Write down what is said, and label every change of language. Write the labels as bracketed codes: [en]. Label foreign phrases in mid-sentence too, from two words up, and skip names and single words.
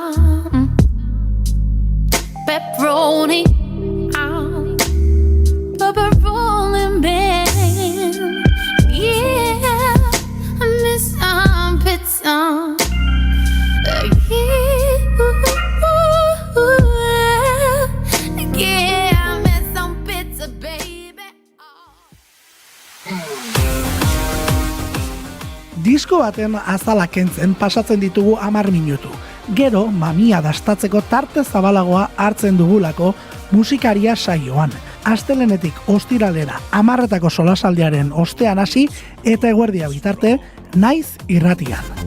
[en] Pepperoni, pepperoni man. Yeah, me some pizza. Give me some pizza, baby. [eu] Disko baten azala kentzen pasatzen ditugu 10 minutu. Gero, mamia dastatzeko tarte zabalagoa hartzen dugulako musikaria saioan. Astelenetik ostiralera 10etako solasaldiaren ostean hasi eta eguerdia bitarte, naiz irratian.